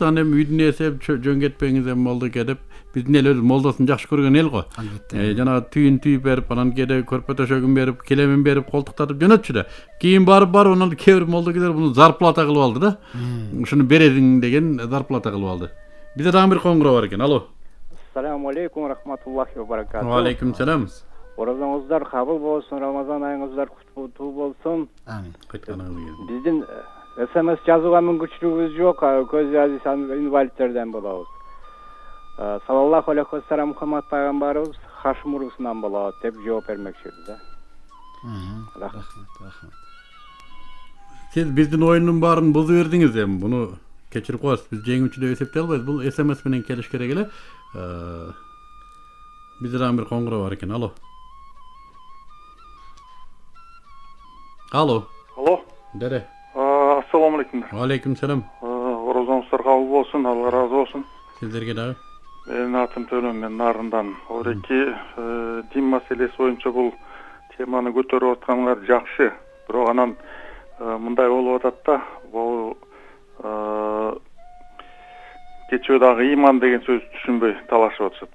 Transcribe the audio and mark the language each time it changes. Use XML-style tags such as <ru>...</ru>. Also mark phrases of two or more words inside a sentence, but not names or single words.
<ky>Анан эми үйдүн ээси жөн кетпеңиз эми молдоке деп биздин эл өзү молдосун жакшы көргөн эл го. Жана түйүн түйүп берип, анан кээде көрпө төшөгүн берип, келемин берип, колтуктатып жөнөтчү да. Кийин барып анан кээ бир молдокелер муну зарплата кылып алды да. Ушуну бересиң деген зарплата кылып алды. Бизде дагы бир коңгуроо бар экен. Алло.</ky> <ar>السلام عليكم ورحمة الله وبركاته. وعليكم السلام.</ar> <ky>Оразаңыздар кабыл болсун, Рамазан айыңыздар куттуу болсун. Амин. Кайтканыңыз келсин. Биздин СМС жазууга мүмкүнчүлүгүбүз жок, көз азиз инвалидтерден болобуз.</ky> <ar>صلى الله عليه وسلم</ar> <ky>Мухаммад пайгамбарыбыз Хашим урусунан болот деп жооп бермекчибиз да. Рахмат. Сиз биздин оюндун баарын бузуп бердиңиз эми. Буну кечирип коесуз. Биз жеңүүчү деп эсептей албайбыз. Бул СМС менен келиш керек эле. Бизде дагы бир коңгуроо бар экен. Алло. Алло. Дере.</ky> <ar>السلام عليكم. وعليكم السلام.</ar> <ky>Оразаңыздар кабыл болсун, Алла разы болсун. Сиздерге дагы. Менин атым Төлөн, мен Нарындан. Ореки дин маселеси боюнча бул теманы көтөрүп атканыңар жакшы. Бирок анан мындай болуп атат да, бул кечээ дагы иман деген сөз түшүнбөй талашып атышат.</ky>